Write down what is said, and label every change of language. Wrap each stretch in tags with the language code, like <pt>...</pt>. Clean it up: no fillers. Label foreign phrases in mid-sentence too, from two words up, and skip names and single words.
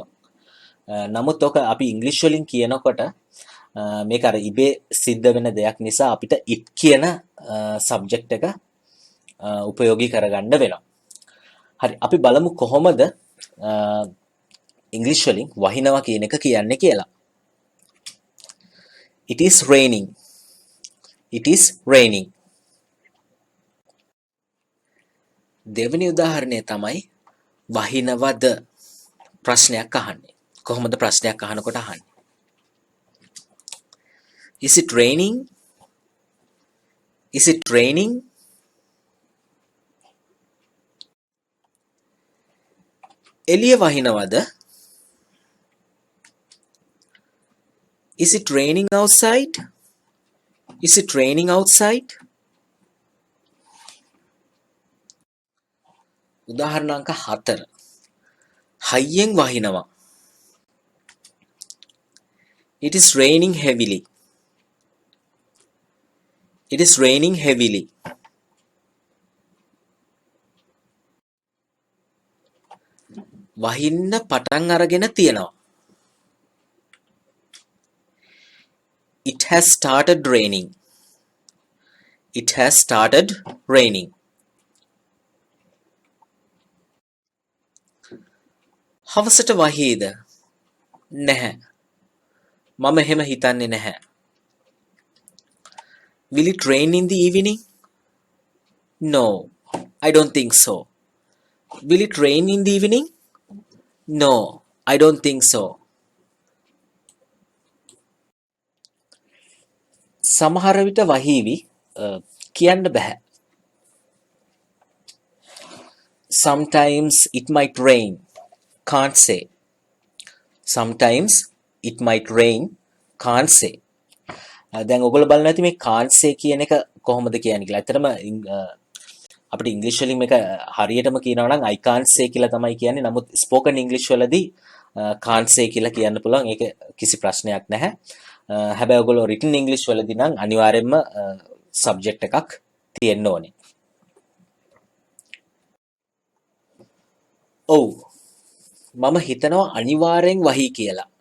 <si>නමුත් ඔක අපි ඉංග්‍රීසි වලින් කියනකොට මේක අර ඉබේ සිද්ධ වෙන දෙයක් නිසා අපිට it කියන සබ්ජෙක්ට් එක උපයෝගී කරගන්න වෙනවා. හරි අපි බලමු කොහොමද ඉංග්‍රීසි වලින් වහිනවා කියන එක කියන්නේ කියලා.</si> <en>It is raining. It is raining.</en> <si>දෙවෙනි උදාහරණය තමයි වහිනවද ප්‍රශ්නයක් අහන්නේ. කොහොමද ප්‍රශ්නයක් අහනකොට අහන්නේ?</si> <en>Is it raining? Is it raining?</en> <si>එළිය වහිනවද?</si> <en>Is it raining outside? Is it raining outside?</en> <si>උදාහරණ අංක 4. හයියෙන් වහිනවා.</si> <en>It is raining heavily. It is raining heavily.</en> <si>වහින්න පටන් අරගෙන තියෙනවා.</si> <en>It has started raining. It has started raining.</en> <si>හවසට වහීද? නැහැ. මම එහෙම හිතන්නේ නැහැ.</si> <en>Will it rain in the evening? No, I don't think so. Will it rain in the evening? No, I don't think so.</en> <si>සමහර විට වහීවි කියන්න බෑ.</si> <en>Sometimes it might rain. Can't say. Sometimes it might rain. Can't say.</en> <si>දැන් ඔයගොල්ලෝ බලන්න ඇති මේ</si> <en>can't say</en> <si>කියන එක කොහොමද කියන්නේ කියලා. ඇත්තටම අපිට ඉංග්‍රීසි වලින් මේක හරියටම කියනවා නම්</si> <en>I can't say</en> <si>කියලා තමයි කියන්නේ. නමුත් ස්පෝකන් ඉංග්‍රීසි වලදී</si> <en>can't say</en> <si>කියලා කියන්න පුළුවන්. ඒක කිසි ප්‍රශ්නයක් නැහැ. හැබැයි ඔයගොල්ලෝ</si> <en>written English</en> <si>වලදී නම් අනිවාර්යයෙන්ම subject එකක් තියෙන්න ඕනේ. ඔව්. මම හිතනවා අනිවාර්යෙන් වහී කියලා.</si>